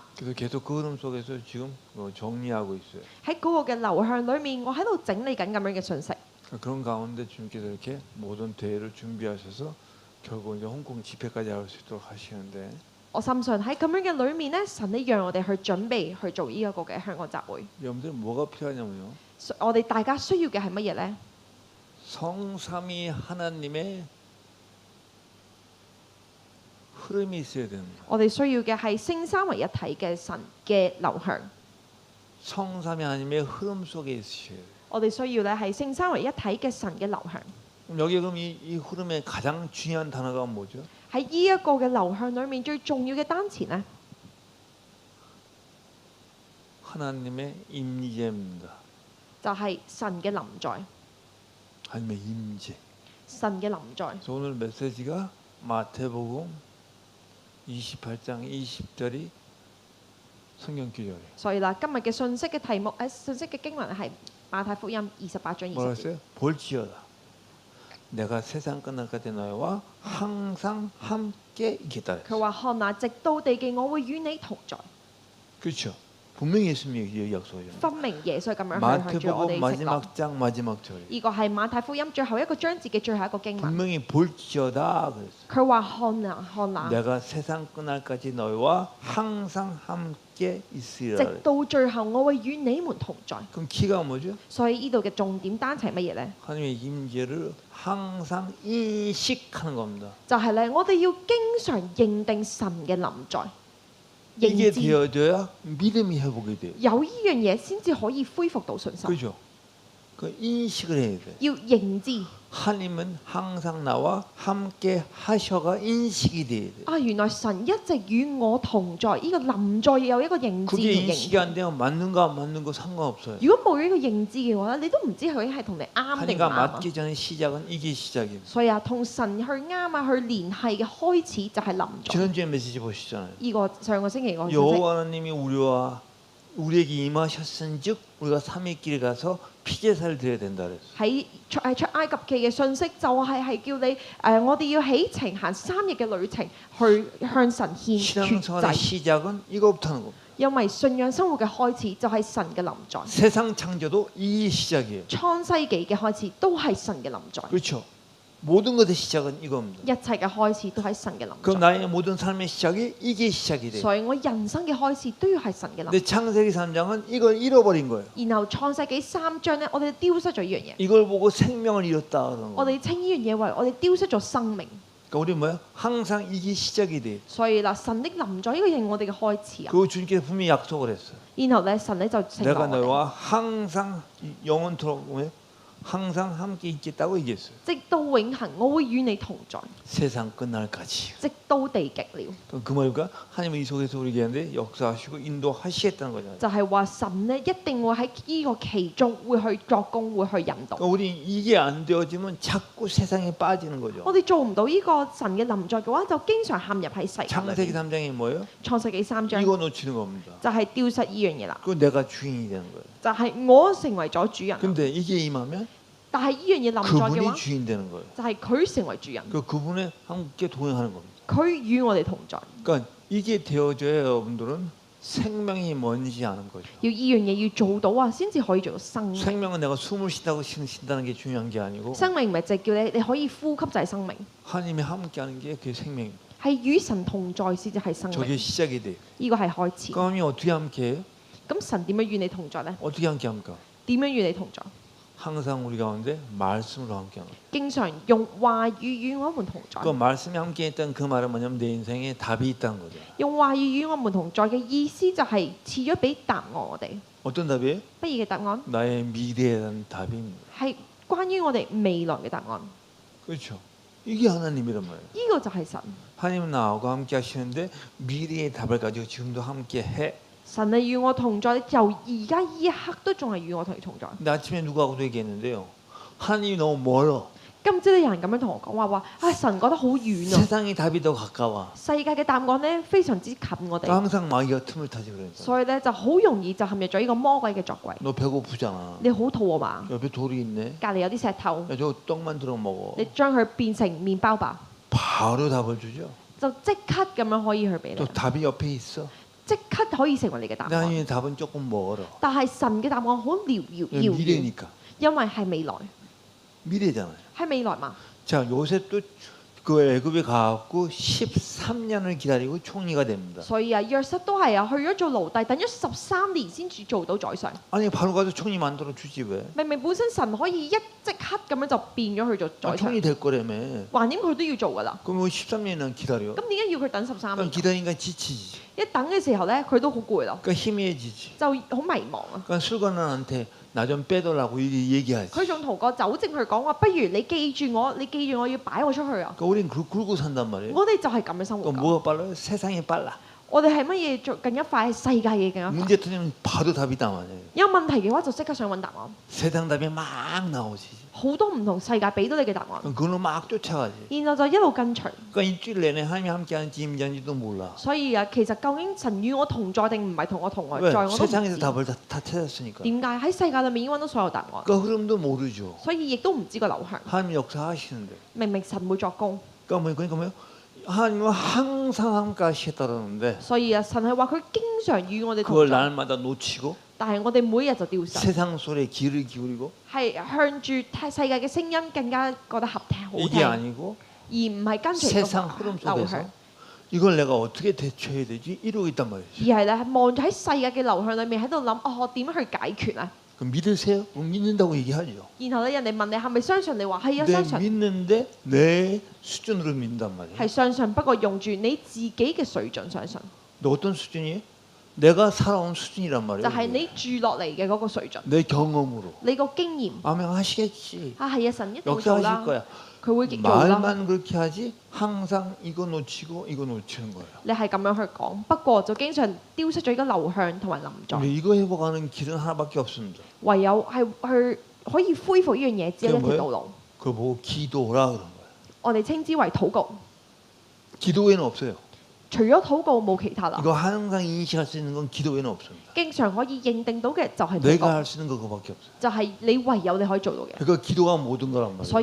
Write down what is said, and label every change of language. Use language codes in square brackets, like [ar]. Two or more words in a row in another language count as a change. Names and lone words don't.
[ko] 그래서 계속 그 흐름 속에서 지금 정리하고 있어요. [yue] 喺嗰個嘅流向裏面，我喺度整理緊咁樣嘅信息。 [ko] 그런 가운데 주님께서 이렇게 모든 대회를 준비하셔서 결국 이제 홍콩 집회까지 할 수 있도록 하시는데 [yue] 我深信喺咁樣嘅裏面咧，神呢讓我哋去準備去做呢一個嘅香港集會。 [ko] 여러분들 뭐가 필요하냐면요. [yue] 我哋大家需要嘅係乜嘢呢？ [ko] 성삼위 하나님의 흐름이 있어야 됩니다. [yue] 我哋需要嘅係聖三為一體嘅神嘅流向。 [ko] 성삼위 하나님의 흐름 속에 있으셔야 돼요. [yue] 我哋需要咧係聖三為一體嘅神嘅流向。 [ko] 그럼 여기 그럼 이 흐름의 가장 중요한 단어가 뭐죠? [yue] 喺呢一個嘅流向裏面，最重要嘅單詞呢， [ko] 하나님의 임재입니다. [yue] 就係神嘅臨在。 [ko] 하나님의 임재. [yue] 神嘅臨在。 [ko] 그래서 오늘 메시지가 마태복음 28장 20절이 성경 구절이에요. [yue] 所以啦，今日嘅信息嘅題目信息嘅經文係馬太福音28章 [ko] 뭐라 [yue] 20節。 [ko] 했어요? 볼지어다. 내가 세상 끝날까지 너희와 항상 함께 있겠다. [yue] 佢話：看哪，直到地極，我會與你同在。 [ko] 그렇죠. 분명히 예수님이 약속하잖아요. [yue] 分明耶穌咁樣去向住我 [ko] 마태복음 [yue] 哋承諾。 [ko] 마지막 장 마지막 절. [yue] 呢個係馬太福音最後一個章節嘅最後一個經文。 [ko] 분명히 볼지어다 그랬어요. [yue] 佢話看啊看啊， [ko] 내가 세상 끝날까지 너희와 항상 함께 있으리라. [yue] 直到最後我會與你們同在。 [ko] 그럼 키가 뭐죠? [yue] 所以呢度嘅重點單詞係乜嘢呢？ [ko] 하나님의 임재를 항상 인식하는 겁니다. [yue] 就係咧，我哋要經常認定神嘅臨在， [ko] 이게 [yue] 認知 [ko] 되어져야 믿음이 회복이 돼요. [yue] 有呢樣嘢先至可以恢復到信心。 [ko] 그죠? 그 인식을 해야 돼. [yue] 要認知 [ko] 하나님은 항상 나와 함께 하셔가 인식이 돼야 돼. [yue] 啊，原來神一直與我同在，呢、個臨在有一個認知 [ko] 그게 [yue] 嘅認 [ko] 인식이 안 되면 맞는 거 안 맞는 거 상관없어요. [yue] 如果冇呢個認知嘅話咧，你都唔知究竟係同你啱定唔 [ko] 하나님과 [yue] 啱啊。 [ko] 맞기 전에 시작은 이게 시작이에요. [yue] 所以啊，同神去啱啊，去聯繫嘅開始就係臨在。 [ko] 지난주에 메시지 보시잖아요. [yue] 呢、個上個星期我信息 [ko] 여호와 하나님이 우리에게 임하셨은즉 우리가 3일 길에 가서 피제사를 드려야 된다 그랬어요. [yue] 喺出埃及記嘅信息就係叫你我哋要起程行3日嘅旅程去向神獻血 [ko] 신앙생활의 [yue] 祭， [ko] 시작은 이거부터 하는 겁니다. [yue] 因為信仰生活嘅開始就係神嘅臨在。 [ko] 세상 창조도 이 시작이에요. 創世紀嘅開始都係神嘅臨在， 그렇죠. 모든 것의 시작은 이겁니다. [yue] 一切嘅開始都係神嘅 [ko] 그럼 [yue] 臨在。 [ko] 나의 모든 삶의 시작이 이게 시작이 돼요. [yue] 所以我人生嘅開始都要係神嘅臨 [ko] 근데 [yue] 在。 [ko] 창세기 3장은 이걸 잃어버린 거예요. [yue] 然後創世紀3章咧，我哋丟失咗呢樣嘢， [ko] 이걸 보고 생명을 잃었다 그러는 [yue] 我 [ko] 거예요. [yue] 哋稱呢樣嘢為我哋丟失咗生命。 [ko] 그러니까 우리 뭐야? 항상 이게 시작이 돼요. [yue] 所以嗱，神的臨在呢個係我哋嘅開始啊。 [ko] 그리고 주님께서 분명히 약속을 했어요. [yue] 然後咧，神咧就承諾 [ko] 내가 [yue] 我哋， [ko] 너와 항상 영원토록 뭐예요? 항상 함께 있겠다고 얘기했어요. [yue] 直到永恆，我會與你同在， [ko] 세상 끝날까지. [yue] 直到地極了。 [ko] 그럼 그 말과 하나님은 이 속에서 우리에게 하는데 역사하시고 인도하시겠다는 거잖아요. [yue] 就係話神咧一定會喺呢個其中會去作工，會去引導。 [ko] 그러니까 우리 이게 안 되어지면 자꾸 세상에 빠지는 거죠. [yue] 我哋做唔到呢個神嘅臨在嘅話，就經常陷入喺世界裏 [ko] 창세기 [yue] 邊。 [ko] 3장이 뭐예요? [yue] 創世紀3章 [ko] 이거 놓치는 겁니다. [yue] 就係丟失呢樣嘢啦， [ko] 그 내가 주인이 되는 거예요. [yue] 就係我成為咗主人， [ko] 근데 이게 임하면 [yue] 但係呢樣嘢臨在嘅 [ko] 그분이 [yue] 話， [ko] 주인 되는 거예요. [yue] 就係佢成為主人， [ko] 그분에 함께 동행하는 겁니다. [yue] 佢與我哋同在。 [ko] 그러니까 이게 되어져야 여러분들은 생명이 뭔지 아는 거죠. [yue] 要呢樣嘢要做到啊，先至可以做到生命。 [ko] 생명은 내가 숨을 쉰다고 쉰다는 게 중요한 게 아니고 [yue] 生命唔係淨係叫你可以呼吸就係生命， [ko] 하나님이 함께하는 게 그게 생명입니다. [yue] 係與神同在先至係生命。 [ko] 저게 시작이 돼요. [yue] 呢個係開始。 [ko] 그럼 하나님이 어떻게 함께해요? [yue] 咁神點樣與你同在呢？ [ko] 어떻게 함께합니까? [yue] 點樣與你同在？ [ko] 항상 우리 가운데 말씀으로 함께하는 거예요. [yue] 經常用話語與我們同在。 [ko] 그 말씀이 함께했던 그 말은 뭐냐면 내 인생에 답이 있다는 거죠. [yue] 用話語與我們同在嘅意思就係賜咗俾答案我哋。 [ko] 어떤 답이에요? [yue] 乜嘢嘅答案？ [ko] 나의 미래에 대한 답입니다. [yue] 係關於我哋未來嘅答案。 [ko] 그렇죠. 이게 하나님이란 말이에요. [yue] 呢個就係神。 [ko] 하나님은 나하고 함께 하시는데 미래의 답을 가지고 지금도 함께 해. [yue] 神係與我同在，由而家呢一刻都仲係與我同在。 [ko] 근데 아침에 누구하고도 얘기했는데요. 하나님이 너무 멀어. [yue] 今朝咧有人咁樣同我講話啊神覺得好遠啊， [ko] 세상의 답이 더 가까워. [yue] 世界嘅答案咧非常之近我哋， [ko] 항상 마귀가 틈을 타지 그러니까. [yue] 所以咧就好容易就陷入咗呢個魔鬼嘅作為。 [ko] 너 배고프잖아. [yue] 你好肚餓嘛？ [ko] 옆에 돌이 있네. [yue] 隔離有啲石頭， [ko] 야, 저 떡만 들어 먹어. [yue] 你將佢變成麵包吧， [ko] 바로 답을 주죠. [yue] 就即刻咁樣可以去俾 [ko] 또 [yue] 你， [ko] 답이 옆에 있어. [yue] 即刻可以成為你嘅答 [ko] 근데 [yue] 案。 [ko] 하나님의 답은 조금 멀어. [yue] 但係神嘅答案好遙遠， [ko] 미래니까. [yue] 因為係未來， [ko] 미래잖아요. [yue] 係未來嘛。 [ko] 자, 요셉도 그 애굽에 가갖고 13년을 기다리고 총리가 됩니다. [yue] 所以啊，約瑟都係啊，去咗做奴隸，等咗13年先至做到宰相。 [ko] 아니 바로 가서 총리 만들어 주지 왜? [yue] 明明本身神可以即刻咁樣就變咗去做 [ko] 아, [yue] 宰相， [ko] 총리 될 거라며. [yue] 橫掂佢都要做噶啦。 [ko] 그럼 왜 13년이나 기다려? [yue] 咁點解要佢等13 [ko] 그럼 [yue] 年？ [ko] 기다리니까 지치지. [yue] 一等嘅時候咧，佢都好攰啦， [ko] 그러니까 희미해지지. [yue] 就好迷茫啊。 [ko] 그러니까 술관원한테 나 좀 빼달라고 얘기하지. [yue] 佢仲同個酒政去講話，不如你記住我，你記住我要擺我出去啊！ [ko] 그러니까 우린 굴고 산단 말이에요. [yue] 我哋就係咁樣生活 [ko] 그러니까 [yue] 㗎。 [ko] 뭐가 빨라요? 세상이 빨라. [yue] 我哋係乜嘢做更加快？世界嘢更加快。 [ko] 문제 터지면 바로 답이 나와요. [yue] 有問題嘅話就即刻想揾答案， [ko] 세상 답이 막 나오지. [yue] 好多唔同世界俾到你嘅答案， [ko] 그럼 그걸로 막 쫓아가지. [yue] 然後就一路跟隨。 [ko] 그러니까 일주일 내내 하나님이 함께하는지 임자인지도 몰라. [yue] 所以啊，其實究竟神與我同在定唔係同我同 [ko] 왜? [yue] 在，我都唔 [ko] 세상에서 [yue] 知。 [ko] 답을 다 찾았으니까. [yue] 點解喺世界裏面已經揾到所有答案？ [ko] 그 흐름도 모르죠. [yue] 所以亦都唔知個流向。 [ko] 하나님 역사하시는데. [yue] 明明神會作工， [ko] 그러니까 뭐예요? 하나님은 항상 함께 하시겠다는데 [yue] 所以啊，神係話佢經常與我哋同 [ko] 그걸 [yue] 在， [ko] 날마다 놓치고 [yue] 但係我哋每日就丟失， [ko] 세상 소리에 귀를 기울이고 [yue] 係向住世界嘅聲音更加覺得合聽好 [ko] 이게 [yue] 聽， [ko] 아니고 [yue] 而唔係跟隨 [ko] 세상 [yue] 個 [ko] 흐름 [yue] 流 [ko] 속에서 [yue] 向， [ko] 이걸 내가 어떻게 대처해야 되지? 이러고 있단 말이죠. [yue] 而係咧望住喺世界嘅流向裏面喺度諗，哦，我點樣去解決啊？ 그럼 믿으세요? 믿는다고 얘기하죠. 然後咧人哋問你係咪相信？你話係啊， [ko] 내 [yue] 相信 [ko] 믿는데 내 수준으로 믿는단 말이에요. [yue] 係相信，不過用住你自己嘅水準相信， [ko] 너 어떤 수준이에요? 내가 살아온 수준이란 [yue] 就 [ko] 말이에요. [yue] 係你住落嚟嘅嗰個水準， [ko] 내 경험으로. [yue] 你個經驗 [ko] 아멘 하시겠지. [yue] 啊係啊，神一定會做 [ko] 역사하실 [yue] 啦， [ko] 거야. [yue] 佢會做啦。 [ko] 말만 그렇게 하지 항상 이거 놓치고 이거 놓치는 거예요. [yue] 你係咁樣去講，不過就經常丟失咗一個流向同埋臨在， [ko] 근데 이거 회복하는 길은 하나밖에 없습니다. [yue] 唯有係去可以恢復呢樣嘢，只有一條道路， [ko] 그거 보고 기도라 그런 거예요. [yue] 我哋稱之為禱告。 [ko] 기도 외에는 없어요. [yue] 除咗禱告冇其他啦， [ko] 이거 항상 인식할 수 있는 건 기도 외에는 없습니다. [yue] 經常可以認定到嘅就係禱 [ko] 내가 [yue] 告， [ko] 할 수 있는 거 그거밖에 없어요. [yue] 就係你唯有你可以做到嘅。 [ko] 그러니까 기도가 모든 거란 [yue] 所